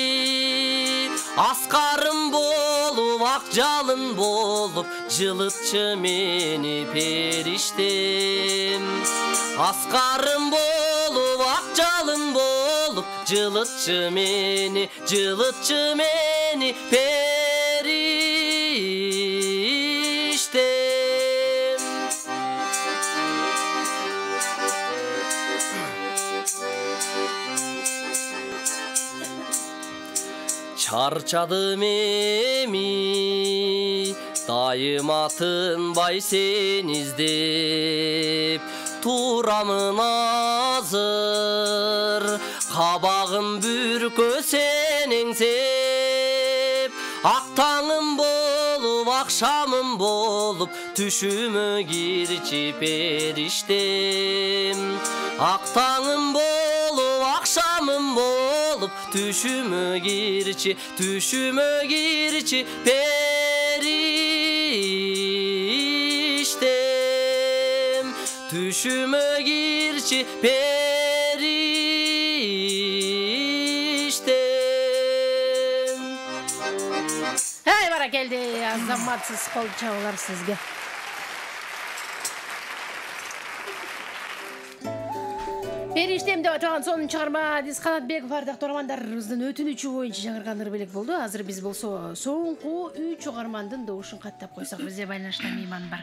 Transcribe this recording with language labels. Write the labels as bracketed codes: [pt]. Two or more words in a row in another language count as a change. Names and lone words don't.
[kk] асқарым болып ақ жалын болып жылытшы мені періштем асқарым болып ақ жалын болып жылытшы мені [ky] періштем чарчадым эми дайыма тынбай сен издеп турамын азыр қабағым бүркө сен еңсеп ақ таңым болып ақшамым болып түшүмө кирчи періштем ақ таңым болып ақшамым болып түшүмө кирчи періштем түшүмө кирчи періштем. Ай, баракелди, азаматсыз кол чабуулар сизге. Периштем деп аталган сонун чыгарма Адис Канатбеков ардактуу угармандарыбыздын өтүнүчү боюнча жаңырган ырбелек болду. Азыр биз болсо соңку 3 угармандын добушун каттап койсок, бизде байланышта мейман бар.